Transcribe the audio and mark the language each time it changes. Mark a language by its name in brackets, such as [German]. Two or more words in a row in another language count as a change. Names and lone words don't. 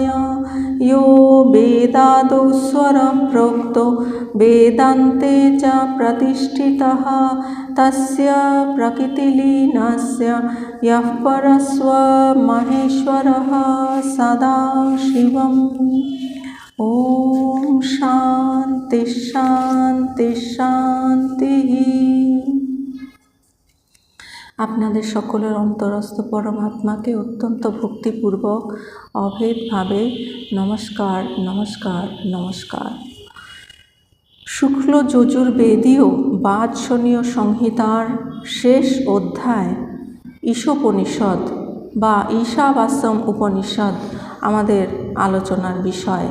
[Sanskrit] यो वेदादौ स्वरः प्रोक्तो वेदान्ते च प्रतिष्ठितः तस्य प्रकृतिलीनस्य यः परस्वमहेश्वरः सदा शिवम्। ॐ शान्ति शान्ति शान्तिः। [Bangla] আপনাদের সকলের অন্তরস্থ পরমাত্মাকে অত্যন্ত ভক্তিপূর্বক অভেদভাবে নমস্কার, নমস্কার, নমস্কার। শুক্ল যজুর্বেদীয় বাৎসনীয় সংহিতার শেষ অধ্যায় ঈশোপনিষদ বা ঈশাবাস্যম উপনিষদ আমাদের আলোচনার বিষয়।